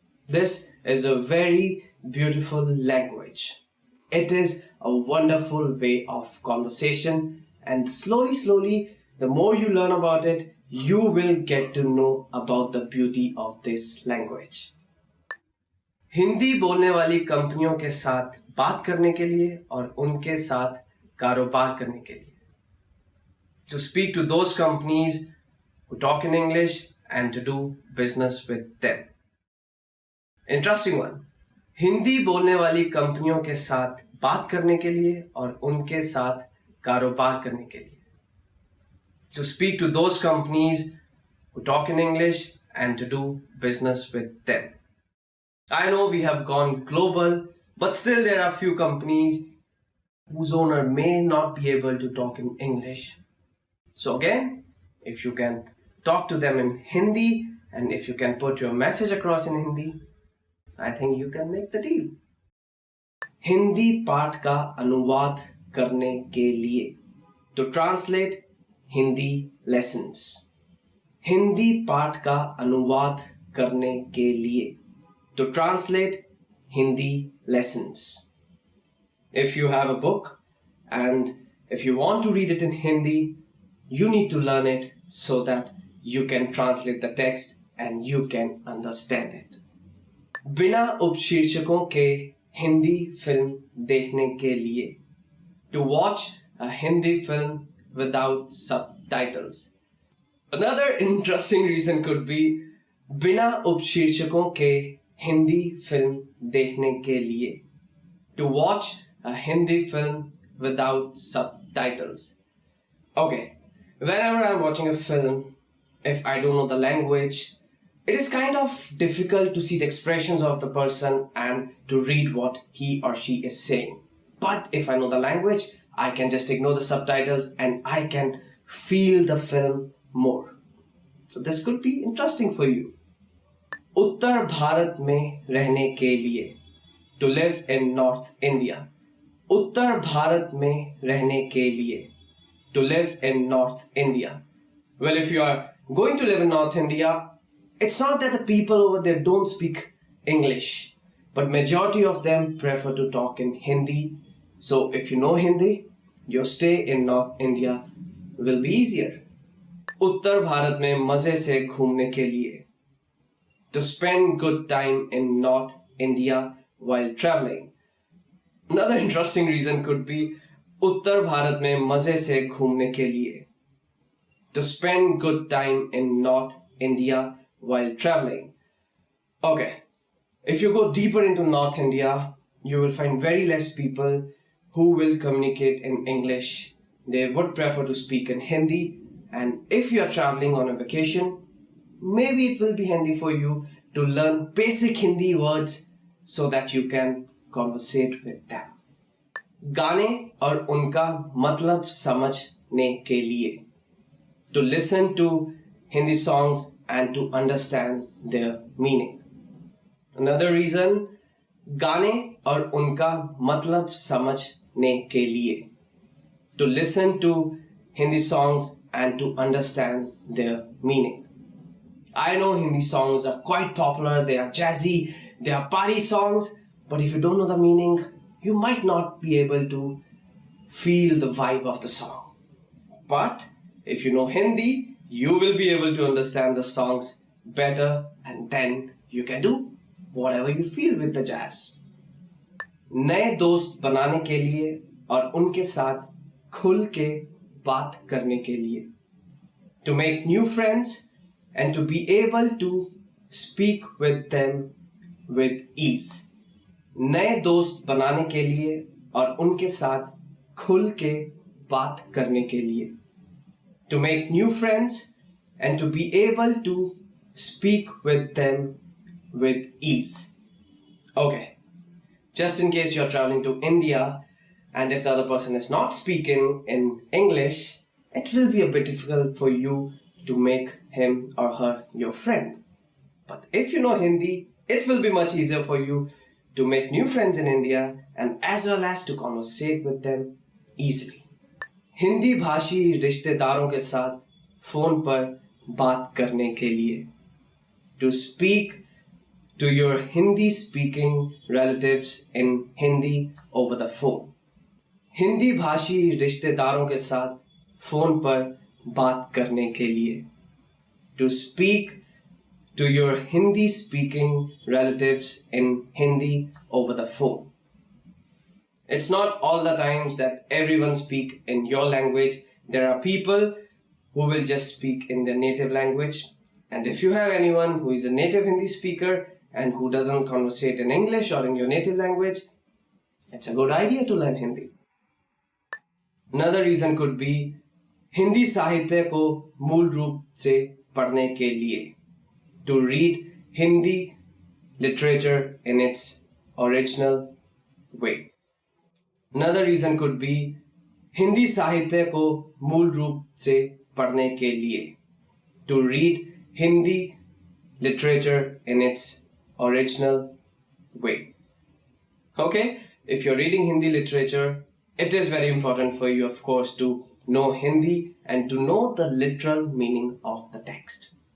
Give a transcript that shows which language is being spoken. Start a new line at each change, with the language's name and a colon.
English: This is a very beautiful language. It is a wonderful way of conversation, and slowly, the more you learn about it, you will get to know about the beauty of this language.
Hindi: Hindi बोलने वाली कंपनियों के साथ बात करने के लिए और उनके साथ कारोबार करने के लिए.
English: To speak to those companies who talk in English and to do business with them. Interesting one.
Hindi: Hindi बोलने वाली कंपनियों के साथ बात करने के लिए और उनके साथ कारोबार करने के लिए.
English: To speak to those companies who talk in English and to do business with them. I know we have gone global, but still there are few companies whose owner may not be able to talk in English. So again, if you can talk to them in Hindi and if you can put your message across in Hindi, I think you can make the deal.
Hindi: Hindi पाठ का अनुवाद करने के लिए.
English: To translate Hindi lessons.
Hindi: Hindi पाठ का अनुवाद करने के लिए.
English: To translate Hindi lessons. If you have a book and if you want to read it in Hindi, you need to learn it so that you can translate the text and you can understand it.
Hindi: बिना उपशीर्षकों के Hindi film देखने के लिए.
English: To watch a Hindi film without subtitles. Another interesting reason could be
Hindi: बिना उपशीर्षकों के Hindi film देखने के लिए.
English: To watch a Hindi film without subtitles. Okay, whenever I'm watching a film, if I don't know the language, it is kind of difficult to see the expressions of the person and to read what he or she is saying. But if I know the language, I can just ignore the subtitles and I can feel the film more. So this could be interesting for you.
Hindi: उत्तर भारत में रहने के लिए.
English: To live in North India.
Hindi: उत्तर भारत में रहने के लिए.
English: To live in North India. Well, if you are going to live in North India, it's not that the people over there don't speak English, but majority of them prefer to talk in Hindi. So if you know Hindi, your stay in North India will be easier.
Hindi: उत्तर भारत में मजे से घूमने के लिए.
English: To spend good time in North India while traveling. Another interesting reason could be
Hindi: उत्तर भारत में मजे से घूमने के लिए.
English: To spend good time in North India while traveling. Okay, if you go deeper into North India, you will find very less people who will communicate in English. They would prefer to speak in Hindi, and if you are traveling on a vacation, maybe it will be handy for you to learn basic Hindi words so that you can conversate with them.
Hindi: गाने और उनका मतलब समझने के लिए.
English: To listen to Hindi songs and to understand their meaning. Another reason,
Hindi: गाने और उनका मतलब समझने के लिए.
English: To listen to Hindi songs and to understand their meaning. I know Hindi songs are quite popular, they are jazzy, they are party songs, but if you don't know the meaning, you might not be able to feel the vibe of the song. But if you know Hindi, you will be able to understand the songs better and then you can do whatever you feel with the jazz.
Hindi: नए दोस्त बनाने के लिए और उनके साथ खुल के बात करने के लिए.
English: To make new friends and to be able to speak with them with ease.
Hindi: नए दोस्त बनाने के लिए और उनके साथ खुल के बात करने के लिए.
English: To make new friends and to be able to speak with them with ease. Okay, just in case you're traveling to India and if the other person is not speaking in English, it will be a bit difficult for you to make him or her your friend. But if you know Hindi, it will be much easier for you to make new friends in India and as well as to conversate with them easily.
Hindi: Hindi भाषी रिश्तेदारों के साथ phone पर बात करने के लिए.
English: To speak to your Hindi speaking relatives in Hindi over the phone.
Hindi: Hindi भाषी रिश्तेदारों के साथ फोन पर बात करने के लिए.
English: To speak to your Hindi speaking relatives in Hindi over the phone. It's not all the times that everyone speak in your language. There are people who will just speak in their native language. And if you have anyone who is a native Hindi speaker and who doesn't conversate in English or in your native language, it's a good idea to learn Hindi. Another reason could be
Hindi: Hindi साहित्य को मूल रूप से पढ़ने के लिए.
English: To read Hindi literature in its original way. Another reason could be
Hindi: Hindi साहित्य को मूल रूप से पढ़ने के लिए.
English: To read Hindi literature in its original way. Okay, if you're reading Hindi literature, it is very important for you, of course, to know Hindi and to know the literal meaning of the text.